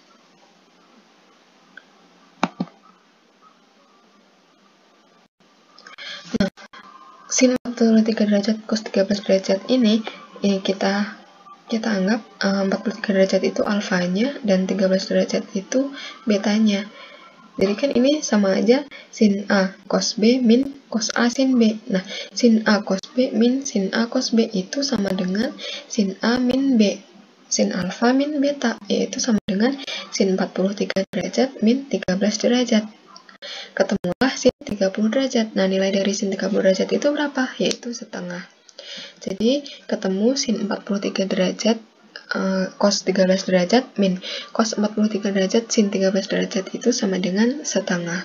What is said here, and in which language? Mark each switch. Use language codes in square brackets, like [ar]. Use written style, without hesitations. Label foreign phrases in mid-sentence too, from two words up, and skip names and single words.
[id] Nah, sin 43 derajat cos 13 derajat ini kita anggap 43 derajat itu alfanya dan 13 derajat itu betanya. Jadi kan ini sama aja sin A cos B min cos A sin B. Nah, sin A cos B min sin A cos B itu sama dengan sin A min B. Sin alfa min beta, yaitu sama dengan sin 43 derajat min 13 derajat. Ketemulah sin 30 derajat. Nah, nilai dari sin 30 derajat itu berapa? Yaitu setengah. Jadi, ketemu sin 43 derajat cos 13 derajat min cos 43 derajat sin 13 derajat itu sama dengan setengah.